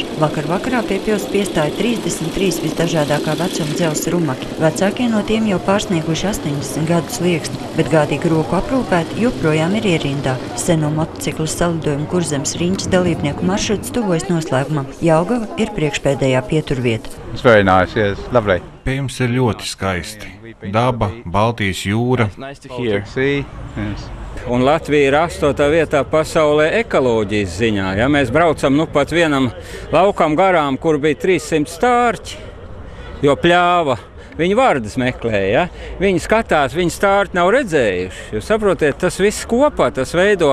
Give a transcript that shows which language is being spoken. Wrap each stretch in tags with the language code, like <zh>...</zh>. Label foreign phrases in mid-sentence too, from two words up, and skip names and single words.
<lv>Vakar vakarā pie pils piestāja 33 visdažādākā vecuma dzelzs rumaki. Vecākie no tiem jau pārsnieguši 80 gadu slieksni, bet gādīgi roku aprūpēti joprojām ir ierindā. Seno motociklu salidojumu Kurzemes riņķes dalībnieku maršruts tuvojas noslēgumam. Jelgava ir priekšpēdējā pieturvieta.</lv> <en>It's very nice, yes, lovely.</en> <lv>Pie jums ir ļoti skaisti. Daba, Baltijas jūra.</lv> <en>Sea, yes.</en> <lv>Un Latvija ir 8. vietā pasaulē ekoloģijas ziņā. Ja mēs braucam pat vienam laukam garām, kur bija 300 stārķi, jo pļāva. Viņi vārdas meklēja, ja? Viņi skatās, viņi stārti nav redzējuši. Jūs saprotiet, tas viss kopā, tas veido.</lv>